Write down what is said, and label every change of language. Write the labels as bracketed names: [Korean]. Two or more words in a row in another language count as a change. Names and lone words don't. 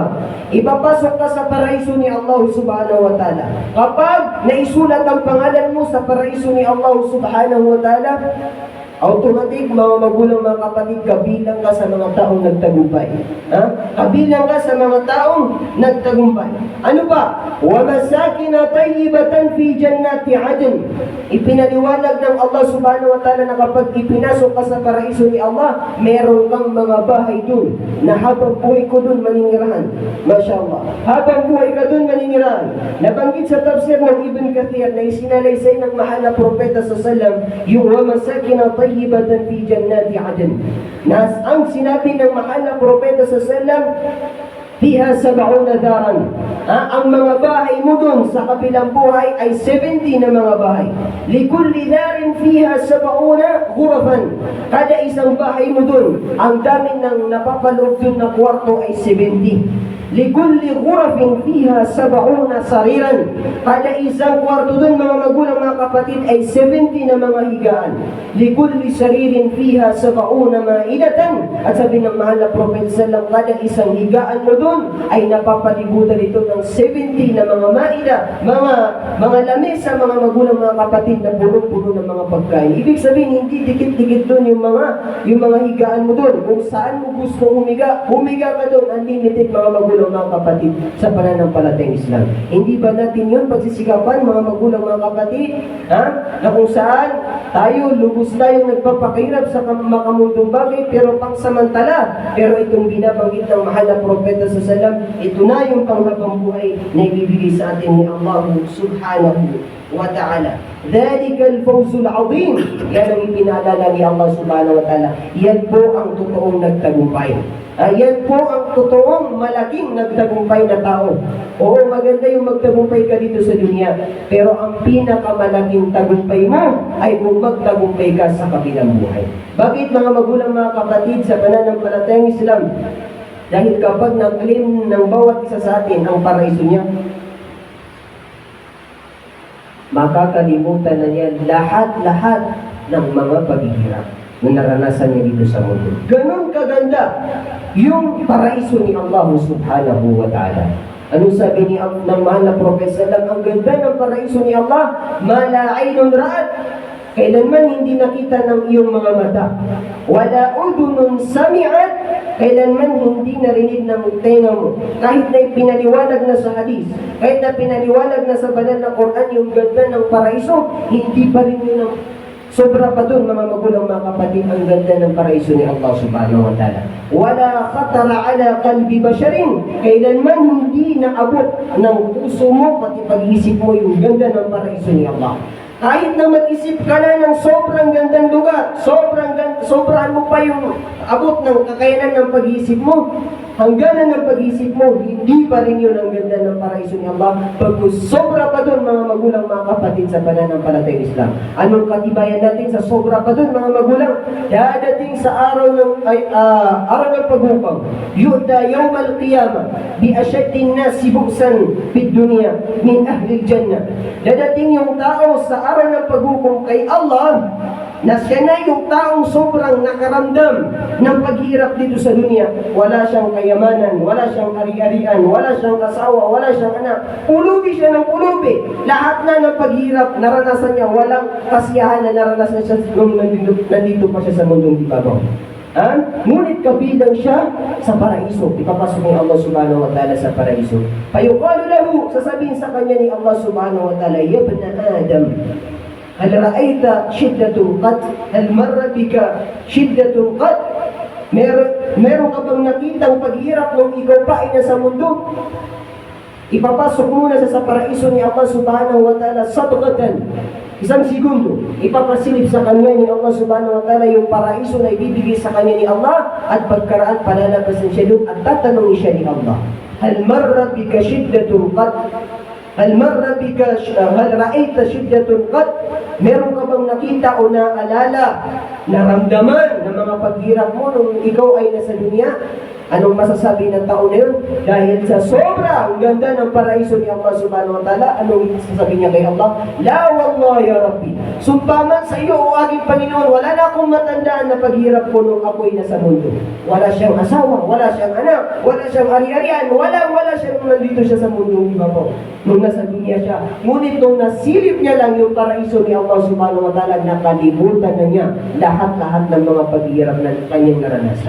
[Filipino] Ipapasok ka sa paraiso ni Allah [Arabic] سبحانه وتعالى. [Filipino] Kapag naisulat ang pangalan mo sa paraiso ni Allah [Arabic] سبحانه وتعالى, [Filipino] automatic, mga magulang, mga kapatid, kabilang ka sa mga taong nagtagumpay. Kabilang ka sa mga taong nagtagumpay. Ano ba? [Arabic] وَمَسَاكِنَ طَيِّبَةً فِي جَنَّاتِ عَدْنٍ. [Filipino] Ipinaliwanag ng Allah [Arabic] سبحانه وتعالى [Filipino] na kapag ipinasok ka sa paraiso ni Allah, meron kang mga bahay dun na habang buhay ko dun maninirahan. [Arabic] ما شاء الله. [Filipino] Habang buhay ka dun maninirahan. Nabanggit sa tafsir ng Ibn Kathir na isinalaysay ng mahal na propeta sa salam, yung [Arabic] وَمَسَاكِنَ طيبة في جنات عدن. [Filipino] Ang sinabi ng mahal na propeta sa sallam, [Arabic] فيها 70 دارا. [Filipino] Ang mga bahay mo dun sa kabilang buhay ay 70 na mga bahay. [Arabic] لكل دار فيها 70 غرفة. [Filipino] Kada isang bahay mo dun, ang dami ng napapaloob dun na kwarto ay 70. [Arabic] لكل غرفة فيها 70 سريرا. [Filipino] Kada isang kwarto dun, mga magulang, mga kapatid, ay 70 na mga higaan. [Arabic] لكل سرير فيها 70 مائدة. [Filipino] At sabi ng mahal na Prophet sallam, kada isang higaan mo dun ay napapalibutan ito ng 70 na mga maida, mga lamesa, mga magulang, mga kapatid, na puno-puno ng mga pagkain. Ibig sabihin, hindi dikit-dikit dun yung mga higaan mo dun. Kung saan mo gusto humiga ka dun, unlimited, mga magulang, mga kapatid, sa pananampalatayang Islam. Hindi ba natin yun pagsisikapan, mga magulang, mga kapatid? Na kung saan tayo, lubos tayong nagpapakahirap sa makamundong bagay, pero pangsamantala. Pero itong binabanggit ng mahal na propeta sa salam, ito na yung panghabang buhay na ibibigay sa atin ni Allah [Arabic] سبحانه وتعالى. ذَلِكَ الْفَوْزُ الْعَظِيمُ. [Filipino] Yan ang ipinaalala ni Allah [Arabic] سبحانه وتعالى. [Filipino] Yan po ang totoong nagtagumpay. Yan po ang totoong malaking nagtagumpay na tao. Oo, maganda yung magtagumpay ka dito sa dunya, pero ang pinakamalaking tagumpay mo ay kung magtagumpay ka sa kabilang buhay. Bakit, mga magulang, mga kapatid, sa pananampalatayang Islam? Dahil kapag nag-claim ng bawat isa sa atin ang paraiso niya, makakalimutan na niya lahat-lahat ng mga paghihirap. na naranasan niya dito sa mundo. Ganon kaganda yung paraiso ni Allah [Arabic] سبحانه وتعالى. [Filipino] Ano sabi ng mahal na Prophet sallam? Ang ganda ng paraiso ni Allah, [Arabic] ما لا عين رأت, [Filipino] kailanman hindi nakita ng iyong mga mata. [Arabic] ولا أذن سمعت, [Filipino] kailanman hindi narinig ng tenga mo. Kahit na pinaliwanag na sa hadis, kahit na pinaliwanag na sa banal na Quran yung ganda ng paraiso, hindi pa rin yun ang sobra pa doon, mga magulang, mga kapatid, ang ganda ng paraiso ni Allah [Arabic] سبحانه وتعالى. ولا خطر على قلب بشر, [Filipino] kailanman hindi naabot ng puso mo, pati pag-isip mo yung ganda ng paraiso ni Allah. Kahit na mag-isip ka na ng sobrang gandang lugar, sobrahan mo pa yung abot ng kakayanan ng pag-iisip mo, hangganan ng pag-iisip mo, hindi pa rin yun ang ganda ng paraiso ni Allah. Pagkus sobra pa doon, mga magulang, mga kapatid, sa pananampalatayang Islam. Anong katibayan natin sa sobra pa doon, mga magulang? Dadating sa araw ng paghukom, [Arabic] يؤتى يوم القيامة بأشد الناس بؤسا في الدنيا من أهل الجنة. [Filipino] Dadating yung tao sa araw ng paghukom kay Allah na siya na yung taong sobrang nakaramdam ng paghirap dito sa dunya. Wala siyang kayamanan, wala siyang ari-arian, wala siyang asawa, wala siyang anak. Pulubi siya ng pulubi. Lahat na ng paghirap naranasan niya, walang kasiyahan na naranasan siya nung nandito pa siya sa mundong ibabaw. Ngunit kabilang siya sa paraiso. Ipapasok ni Allah [Arabic] سبحانه وتعالى [Filipino] sa paraiso. [Arabic] فيقال له, [Filipino] sasabihin sa kanya ni Allah [Arabic] سبحانه وتعالى, يا ابن آدم هل رأيت شدة قط? هل مر بك شدة قط? [Filipino] Meron ka bang nakitang paghirap nung ikaw pa ay nasa mundo? Ipapasok muna sa paraiso ni Allah [Arabic] سبحانه وتعالى [Filipino] sabqatan, isang segundo. Ipapasilip sa kanya ni Allah [Arabic] سبحانه وتعالى [Filipino] yung paraiso na ibibigay sa kanya ni Allah, at pagkaraan palalabasan siya doon at tatanungin siya ni Allah, [Arabic] هل مر بك شدة قط? هل مر بك هل رأيت شدة قط? [Filipino] Meron ka bang nakita o naalala, naramdaman ng mga paghirap mo nung ikaw ay nasa dunya? Anong masasabi ng tao na yun? Dahil sa sobrang ganda ng paraiso ni Allah [Arabic] سبحانه وتعالى, [Filipino] anong sasabi niya kay Allah? [Arabic] لا والله يا رب, [Filipino] sumpaman sa iyo o aking Panginoon, wala na akong matandaan na paghirap ko nung ako'y nasa mundo. Wala siyang asawa, wala siyang anak, wala siyang ari-arian, wala siya nung nandito siya sa mundo iba po, nung nasa dunya siya. Ngunit nung nasilip niya lang yung paraiso ni Allah [Arabic] سبحانه وتعالى, [Filipino] nakalimutan na niya lahat-lahat ng mga paghirap na kanyang naranasan.